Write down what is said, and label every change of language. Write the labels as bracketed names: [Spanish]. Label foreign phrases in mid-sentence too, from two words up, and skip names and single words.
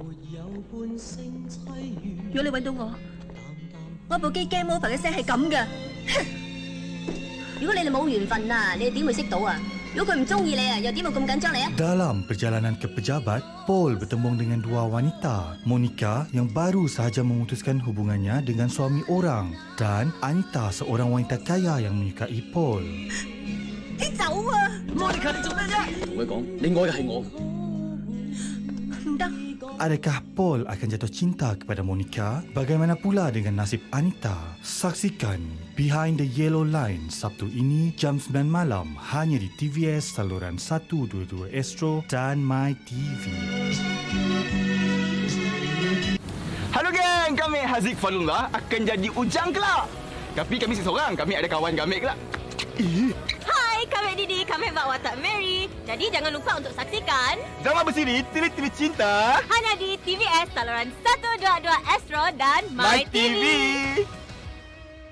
[Cantonese] 如果你揾到我部機 [English] game over [Cantonese] 嘅聲係咁嘅。如果你哋冇緣分啊，你哋點會識到啊？如果佢唔中意你啊，又點會咁緊張你啊？ [Malay] Dalam perjalanan ke pejabat, Paul bertemu dengan dua wanita. Monica yang baru sahaja memutuskan hubungannya dengan suami orang dan Anita seorang wanita kaya yang menyukai Paul. [Cantonese] 你走啊！Monica， 你做咩啫？同佢講，你愛嘅係我。唔得。 [Malay] Adakah Paul akan jatuh cinta kepada Monica? Bagaimana pula dengan nasib Anita? Saksikan Behind the Yellow Line Sabtu ini jam 9 malam hanya di TVS saluran 122 Astro dan My TV. Halo geng, kami Haziq Falullah akan jadi ujang kelak. Tapi kami seorang, kami ada kawan kami kelak. Hai, kami Didi, kami bawa watak Mary. Jadi jangan lupa untuk saksikan Drama bersiri Tiri-Tiri Cinta hanya di TVS saluran 122 Astro dan My TV.